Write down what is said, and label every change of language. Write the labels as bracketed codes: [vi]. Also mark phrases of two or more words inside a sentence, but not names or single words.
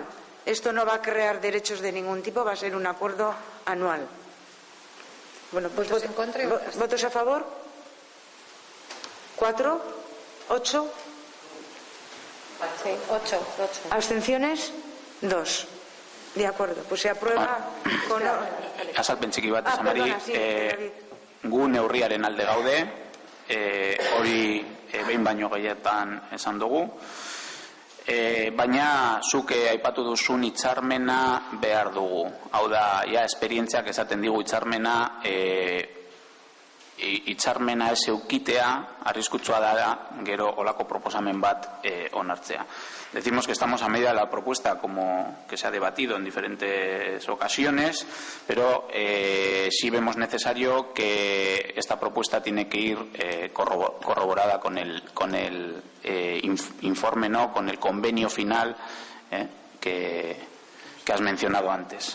[es] Esto no va a crear derechos de ningún tipo, va a ser un acuerdo anual. Bueno, pues ¿votos a favor? 4, 8. Sí, 8. ¿Abstenciones? 2. De acuerdo, pues se aprueba con... [eu] Azalpen txiki bat esan bari, gu neurriaren alde gaude, hori behin baino gehietan esan dugu, baina zuke aipatu duzun hitzarmena behar dugu. Hau da, ja, esperientziak esaten digu hitzarmena ez eukitea, arriskutsua da gero olako proposamen bat onartzea. [es] Decimos que estamos a medida de la propuesta, como que se ha debatido en diferentes ocasiones, pero sí vemos necesario que esta propuesta tiene que ir corroborada con el informe, ¿no?, con el convenio final que has mencionado antes.